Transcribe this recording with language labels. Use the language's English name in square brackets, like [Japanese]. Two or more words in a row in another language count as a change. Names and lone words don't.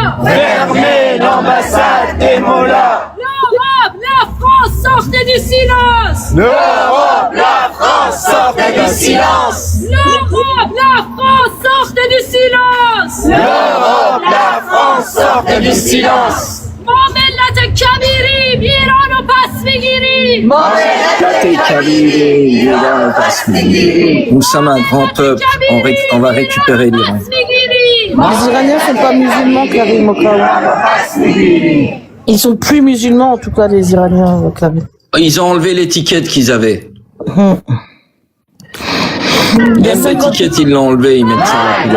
[French] Fermez l'ambassade des mollahs! L'Europe, la France, sortez du silence! L'Europe, la France, sortez du silence! L'Europe, la France, sortez du silence! L'Europe, la France, sortez du silence! [Persian] ملت کبیری ایران و پس میگیری [French] Nous sommes un grand peuple, on va récupérer l'Iran. Les Iraniens sont pas musulmans, Karim Okawa. Ils sont plus musulmans, en tout cas, les Iraniens, Karim. Ils ont enlevé l'étiquette qu'ils avaient. Même l'étiquette, ils l'ont enlevé, ils mettent ça à la couleur.